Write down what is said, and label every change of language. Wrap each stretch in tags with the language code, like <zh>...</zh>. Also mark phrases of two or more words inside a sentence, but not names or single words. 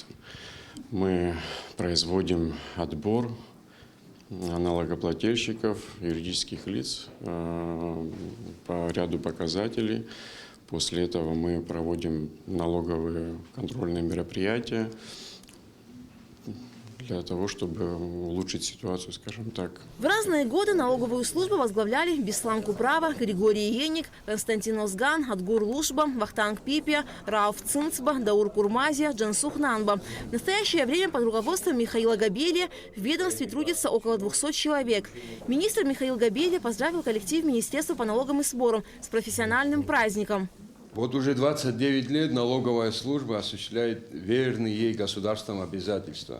<ru>Мы производим отбор налогоплательщиков, юридических лиц по ряду показателей. После этого мы проводим налоговые контрольные мероприятия для того, чтобы улучшить ситуацию, скажем так. В разные годы налоговую службу возглавляли Беслан Куправа, Григорий Еник, Константин Озган, Адгур Лушба, Вахтанг Пипия, Рауф Цинцба, Даур Курмазия, Джансух Нанба. В настоящее время под руководством Михаила Габелия в ведомстве трудится около 200 человек. Министр Михаил Габелия поздравил коллектив Министерства по налогам и сборам с профессиональным праздником. Вот уже 29 лет налоговая служба осуществляет верные ей государством обязательства.</ru>